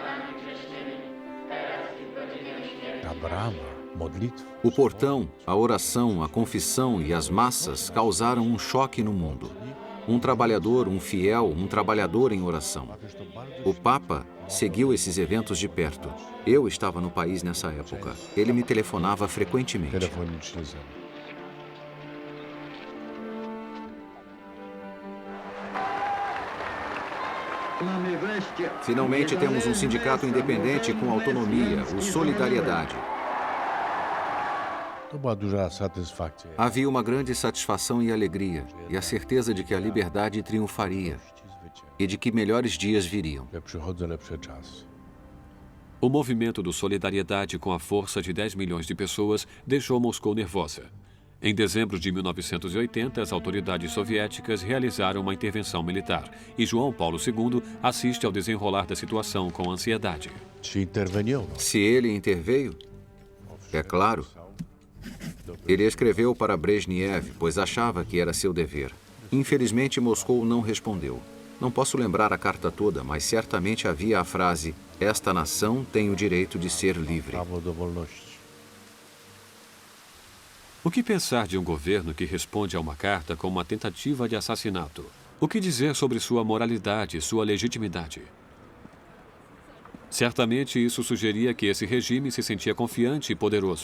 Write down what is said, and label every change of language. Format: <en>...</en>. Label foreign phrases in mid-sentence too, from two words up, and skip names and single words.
<pl>Ta brama, modlitwa.</pl> <pt>O portão, a oração, a confissão e as massas causaram um choque no mundo. Um trabalhador, um fiel, um trabalhador em oração. O Papa seguiu esses eventos de perto. Eu estava no país nessa época. Ele me telefonava frequentemente.</pt> <pl>Telefonicznie ze mną.</pl> <pt>Finalmente temos um sindicato independente com autonomia, o Solidariedade.</pt> <pl>To była duża satysfakcja.</pl> <pt>Havia uma grande satisfação e alegria, e a certeza de que a liberdade triunfaria e de que melhores dias viriam.</pt> <pl>Że przychodzą lepsze czasy.</pl> <pt>O movimento do Solidariedade, com a força de 10 milhões de pessoas, deixou Moscou nervosa. Em dezembro de 1980, as autoridades soviéticas realizaram uma intervenção militar e João Paulo II assiste ao desenrolar da situação com ansiedade.</pt> <pl>Czy interweniował?</pl> <pt>Se ele interveio, é claro. Ele escreveu para Brezhnev, pois achava que era seu dever. Infelizmente, Moscou não respondeu. Não posso lembrar a carta toda, mas certamente havia a frase: "Esta nação tem o direito de ser livre."</pt> <pl>Prawo do wolności.</pl> <pt>O que pensar de um governo que responde a uma carta com uma tentativa de assassinato? O que dizer sobre sua moralidade, sua legitimidade? Certamente isso sugeria que esse regime se sentia confiante e poderoso.</pt>